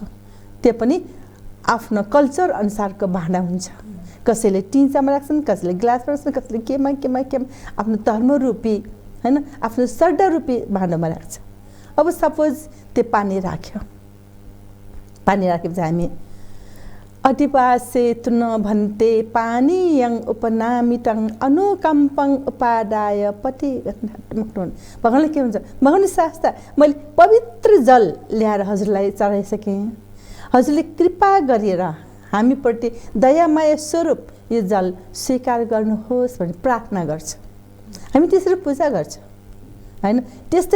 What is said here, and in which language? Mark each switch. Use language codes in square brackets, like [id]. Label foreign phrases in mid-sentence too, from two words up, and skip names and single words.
[ne] त्यो पनि आफ्नो कल्चर अनुसारको भाँडा हुन्छ। कसैले टिन्चामा राख्छन्, कसैले ग्लासमा राख्छन्, कसैले केमा आफ्नो धर्म रूपी, हैन, आफ्नो श्रद्धा रूपी भाँडामा राख्छ। अब सपोज त्यो पानी राख्यो, पानी राखेपछि हामी [pi] अतिपासे तुन भन्ते पानीयं उपनामितं अनुकम्पं उपादाय पति। [ne] भगवान्ले के भन्छ? भगवान्ले शास्त्र, मैले पवित्र जल ल्याएर हजुरलाई चढाइसकेँ, हजुरले कृपा गरेर हामीप्रति दयामय स्वरूप यो जल स्वीकार गर्नुहोस् भनेर प्रार्थना गर्छौँ। हामी त्यसरी पूजा गर्छौँ, हैन?